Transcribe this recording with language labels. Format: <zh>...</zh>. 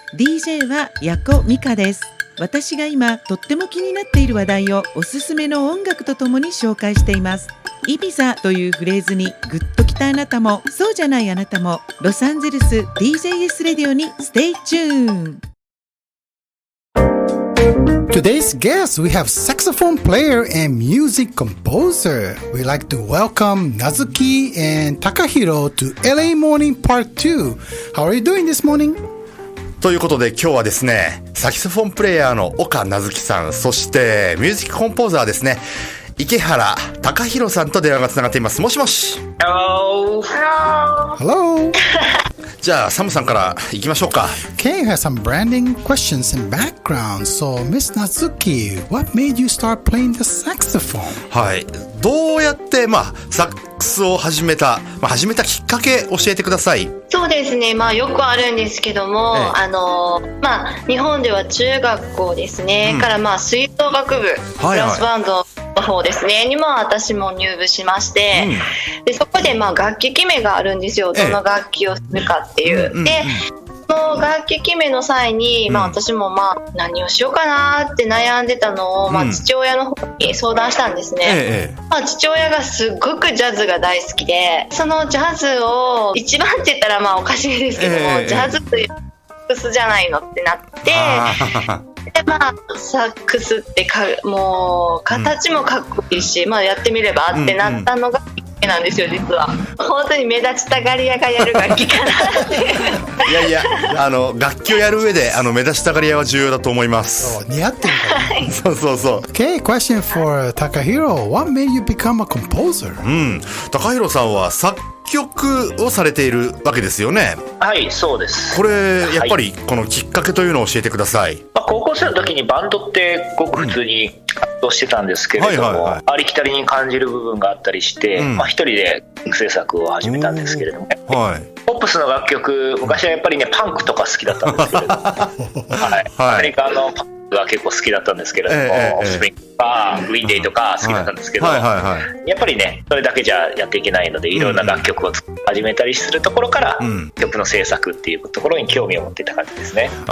<ja>DJ はヤコミカです。私が今とっても気になっている話題をおすすめの音楽とともに紹介しています。イビザというフレーズにグッときたあなたも、そうじゃないあなたも、ロサンゼルス DJS レディオにステイチューン。</ja> <en>Today's guest, we have saxophone player and music composer. We'd like to welcome Nazuki and Takahiro to LA Morning Part 2. How are you doing this morning?</en> <ja>ということで今日はですね、サキソフォンプレイヤーの岡なずきさん、そしてミュージックコンポーザーですね、池原貴弘さんと電話がつながっています。もしもし。</ja> <en>Hello.</en> <ja>じゃあサムさんからいきましょうか。</ja> <en>Okay, you have some branding questions and background. So, Miss Natsuki, what made you start playing the saxophone?</en> <ja>はい、どうやってサックスを始めたきっかけ教えてください。そうですね、よくあるんですけども、日本では中学校ですね、から吹奏楽部、ブラスバンドの方ですねに私も入部しまして、でそこで楽器決めがあるんですよ。どの楽器をするかっていう、でその楽器決めの際に、私も何をしようかなって悩んでたのを、父親の方に相談したんですね。父親がすっごくジャズが大好きで、そのジャズを一番って言ったらおかしいですけども、ジャズというサックスじゃないのってなって、でサックスってもう形もかっこいいし、やってみればってなったのがきっかけなんですよ。実は本当に目立ちたがり屋がやる楽器かなっていやいや、楽器をやる上で目立ちたがり屋は重要だと思います。似合ってるからね。そうそうそう。</ja> <en>Okay, question for Takahiro. What made you become a composer?</en> <ja>高弘さんは作曲をされているわけですよね。はい、そうです。これやっぱりこのきっかけというのを教えてください。高校生の時にバンドってごく普通に活動してたんですけれども、ありきたりに感じる部分があったりして、一人で制作を始めたんですけれども、ポップスの楽曲、昔はやっぱりねパンクとか好きだったんですけれども、アメリカのパンクが結構好きだったんですけれども、オフスプリングとかグリーンデイとか好きだったんですけど、やっぱりねそれだけじゃやっていけないので、いろんな楽曲を始めたりするところから、曲の制作っていうところに興味を持っていた感じですね。</ja>